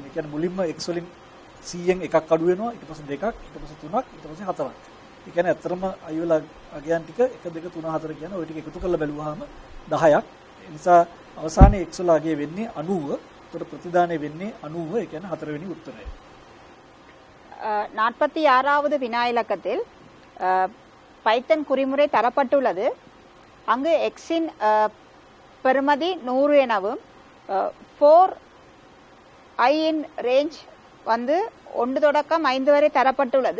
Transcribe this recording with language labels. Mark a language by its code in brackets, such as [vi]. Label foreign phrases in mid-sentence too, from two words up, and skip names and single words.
[si] ඒ කියන්නේ මුලින්ම x වලින් 100න් එකක් අඩු වෙනවා, ඊට පස්සේ දෙකක්, ඊට පස්සේ තුනක්, ඊට පස්සේ හතරක්. ඒ කියන්නේ ඇත්තටම i වල අගයන් ටික 1 2 3 4 කියන ওই ටික එකතු කරලා බැලුවාම 10ක්. ඒ නිසා අවසානයේ x වල අගය වෙන්නේ 90. ඒතර ප්‍රතිදානය වෙන්නේ 90. ඒ කියන්නේ 4 වෙනි උත්තරය. [ta] 46வது வினா இலக்கத்தில் பைத்தன் குறிமுறை தரப்பட்டுள்ளது. அங்கு எக்ஸின் பெறுமதி 100 எனவும் 4 i இன் ரேஞ்ச் வந்து 1 தொடக்கம் 5 வரை தரப்பட்டுள்ளது.